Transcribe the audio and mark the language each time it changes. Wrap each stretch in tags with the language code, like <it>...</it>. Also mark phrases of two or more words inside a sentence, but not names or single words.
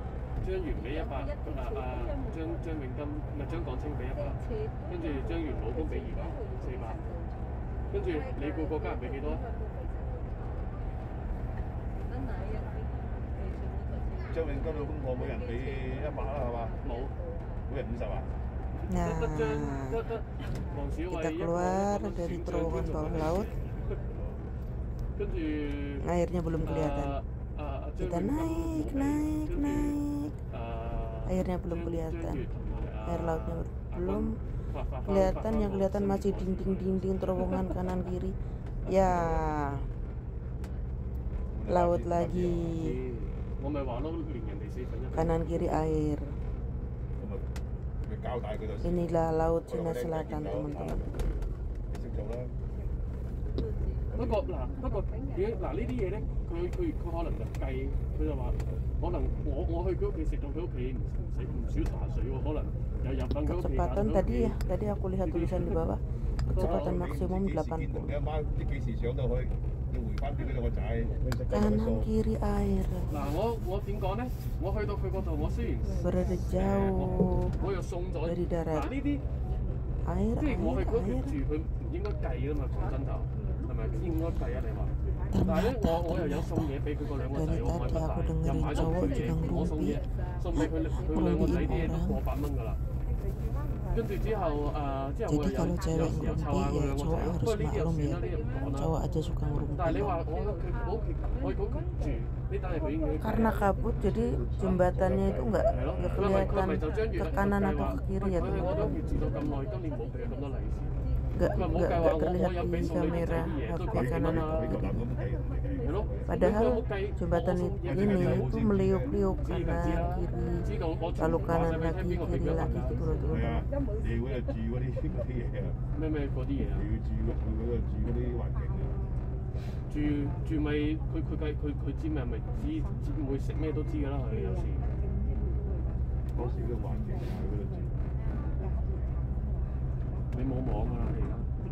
<yue>張元俾100，張永金唔係張港清俾100，跟住張元老公俾200，400，跟住你估嗰家人俾幾多？張永金老公婆每人俾100啦，係嘛？冇，每人50啊？</yue> <id>Nah,</id> <yue>得黃小慧</yue> <id>kita keluar dari terowongan bawah laut.</id> <yue>跟住</yue> <id>Airnya belum kelihatan. Kita naik. Airnya belum kelihatan. Air lautnya belum kelihatan. Yang kelihatan masih dinding terowongan kanan kiri. Ya, laut lagi. Kanan kiri air. Inilah laut Cina Selatan, teman-teman.</id> <yue>不過呢啲嘢咧，佢可能就計，佢就話可能我去佢屋企食到佢屋企唔少茶水喎，可能有入翻佢屋企。</yue> <id>Kecepatan tadi aku lihat tulisan di bawah, kecepatan maksimum 80. Kanan kiri air.</id> <yue>嗱，我點講咧？我去到佢嗰度，我雖然</yue> <id>berada jauh</id> <yue>我又送咗</yue> <id>dari darat.</id> <yue>呢啲</yue> <id>Air,</id> <yue>即係我去嗰屋企</yue> <id>air.</id> <yue>住，佢唔應該計啊嘛，講真就係咪應該計啊？你話？但係咧，我又有送嘢俾佢個兩個仔，我買不大，又買咗佢嘢，我送嘢送俾佢兩個仔啲嘢都過100蚊㗎啦。跟住之後我</yue> <id>Jadi</id> <yue>又</yue> <id>kalau</id> <yue>有</yue> <id>cewek</id> <yue>時又湊下</yue> <id>ngerumpi</id> <yue>佢</yue> <id>ya</id> <yue>兩個</yue> <id>cowok</id> <yue>仔，不過</yue> <id>harus</id> <yue>呢啲就</yue> <id>maklum</id> <yue>算</yue> <id>ya.</id> <yue>啦，呢啲唔講啦。</yue> <id>Cowok aja suka</id> <yue>但係你</yue> <id>ngerumpi.</id> <yue>話我去佢屋住，呢單嘢佢應該</yue> <id>Karena kabut jadi jembatannya itu nggak kelihatan ke kanan atau ke kiri ya</id> <yue>佢喺我</yue> <id>teman-teman.</id> <yue>屋企住到咁耐，今年冇俾咁多利是。</yue> <id>Nggak terlihat di kamera HP kanan atau kiri.</id> <yue>係咯。</yue> <id>Padahal jembatan ini itu meliuk-liuk kanan kiri, lalu kanan lagi kiri lagi gitu loh teman-teman.</id> <yue>你嗰度住嗰啲嘢啊，咩嗰啲嘢啊？你要住嗰啲環境啊。住咪佢知咩咪知會食咩都知㗎啦，佢有時。嗰時嗰個環境啊，嗰度住。你冇網㗎啦，你而家。</yue>